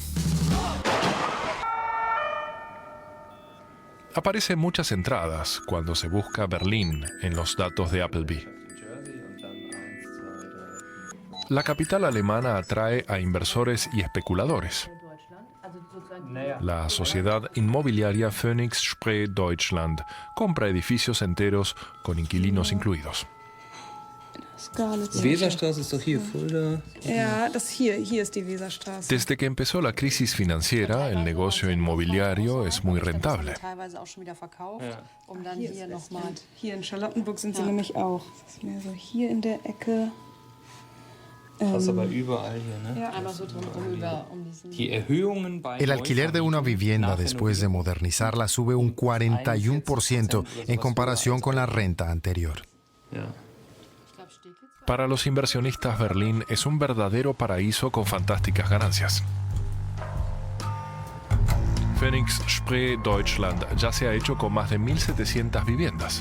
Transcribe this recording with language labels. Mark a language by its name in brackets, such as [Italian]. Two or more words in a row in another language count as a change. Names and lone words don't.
[Spanish] Aparecen muchas entradas cuando se busca Berlín en los datos de Appleby. La capital alemana atrae a inversores y especuladores. La sociedad inmobiliaria Phoenix Spree Deutschland compra edificios enteros con inquilinos incluidos. [German] Weserstraße ist doch hier, Fulda. Ja, hier ist die Weserstraße. [Spanish] Desde que empezó la crisis financiera, el negocio inmobiliario es muy rentable. [German] Hier in Charlottenburg sind sie nämlich auch. Das ist mehr so hier in der Ecke. Krass, aber überall hier, ne? Einmal so drumherum Die Erhöhungen bei [Spanish] El alquiler de una vivienda después de modernizarla sube un 41% en comparación con la renta anterior. Para los inversionistas, Berlín es un verdadero paraíso con fantásticas ganancias. Phoenix Spree Deutschland ya se ha hecho con más de 1.700 viviendas.